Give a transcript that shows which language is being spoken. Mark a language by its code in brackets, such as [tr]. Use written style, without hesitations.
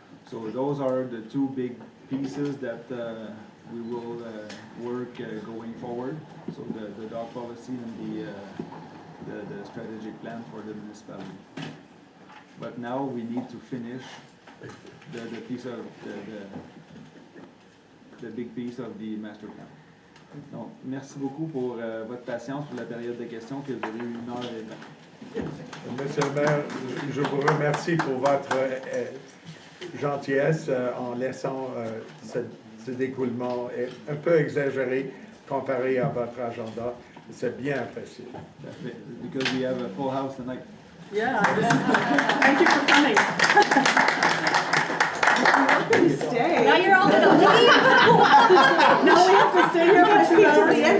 [en] So those are the two big pieces that we will work going forward. So the dog policy and the strategic plan for the municipality. But now we need to finish the piece of the big piece of the master plan. [fr] Donc, merci beaucoup pour votre patience pour la période de questions que vous avez eu 1h20. Monsieur le maire, je vous remercie pour votre gentillesse en laissant ce découlement un peu exagéré comparé à votre agenda. C'est bien apprécié. [en] Because we have a full house tonight. Yeah, thank you for coming. Stay. Now you're all gonna leave? No, we have to stay here for 2 hours.